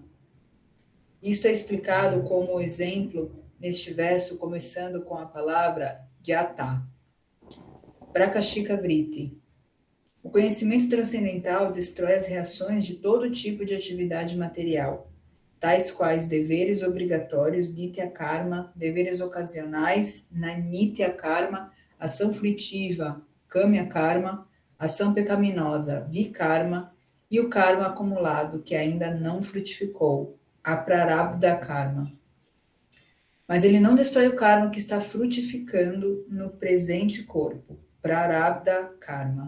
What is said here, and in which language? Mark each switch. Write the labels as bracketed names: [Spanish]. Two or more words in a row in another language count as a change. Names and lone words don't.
[Portuguese] Isto é explicado como exemplo neste verso, começando com a palavra Yata. Prakashika Vritti. O conhecimento transcendental destrói as reações de todo tipo de atividade material, tais quais deveres obrigatórios, [Sanskrit] नित्य कर्म, [Portuguese] deveres ocasionais, [Sanskrit] नित्य कर्म, [Portuguese] ação frutiva, [Sanskrit] काम्य कर्म, [Portuguese] ação pecaminosa, Vikarma, e o karma acumulado que ainda não frutificou, [Sanskrit] अप्रारब्ध कर्म. [Portuguese] Mas ele não destrói o karma que está frutificando no presente corpo, [Sanskrit] प्रारब्ध कर्म.